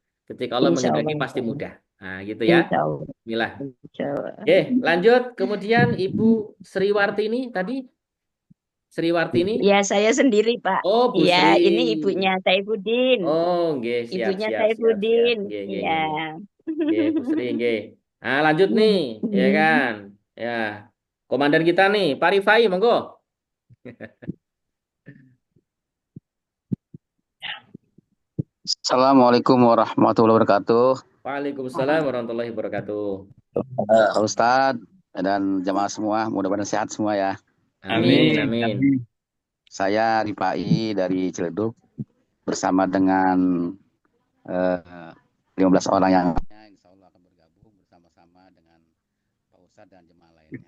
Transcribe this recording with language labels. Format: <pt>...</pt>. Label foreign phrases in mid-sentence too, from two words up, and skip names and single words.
<id>Ketika Allah Insya menghendaki Allah. pasti mudah. Nah, gitu ya.</id> <ar>إن شاء الله.</ar> <id>Bismillah.</id> <ar>إن شاء الله.</ar> <id>Oke, lanjut. Kemudian Ibu Sriwartini tadi. Sriwartini. Ya, saya sendiri, Pak. Oh, Bu Iya, Sri. ini ibunya Saifuddin. Oh, nggih, siap, Ibunya siap, siap, siap. Saifuddin. Nggih, nggih, Iya. nggih, nggih. Nggih, Bu Sri, nggih. Nah, lanjut nih, ya kan? Ya. Komandan kita nih, Pak Rifai, monggo.</id> <ar>السلام عليكم ورحمة الله وبركاته. وعليكم السلام ورحمة الله وبركاته.</ar> <id>Pak Ustadz dan jamaah semua, mudah-mudahan sehat semua ya. Amin, amin. Saya Rifai dari Ciledug bersama dengan 15 orang yang</id> <ar>إن شاء الله</ar> <id>akan bergabung bersama-sama dengan Pak Ustadz dan jemaah lainnya.</id>